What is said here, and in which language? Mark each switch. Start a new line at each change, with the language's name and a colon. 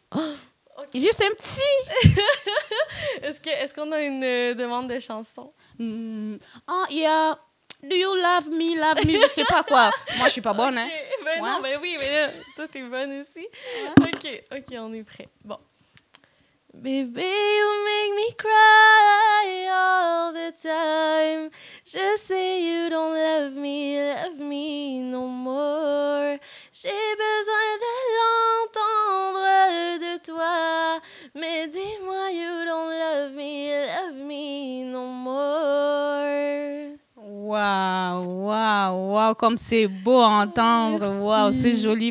English: Oh, okay.
French: Juste un petit. Est-ce qu'on a une demande de chanson? Ah, il y a...
English: Do you love me,
French: je sais pas quoi. Moi, je suis pas bonne, hein. Ben ouais. Non, ben oui, mais là, toi, t'es bonne aussi. Ouais. OK, on est prêt. Bon.
English: Baby, you make me cry all the time.
French: Je sais
English: you don't love me no more.
French: J'ai besoin de l'entendre de toi. Mais dis-moi,
English: you don't love me no more.
French: Waouh, comme c'est beau à entendre. Waouh, c'est joli.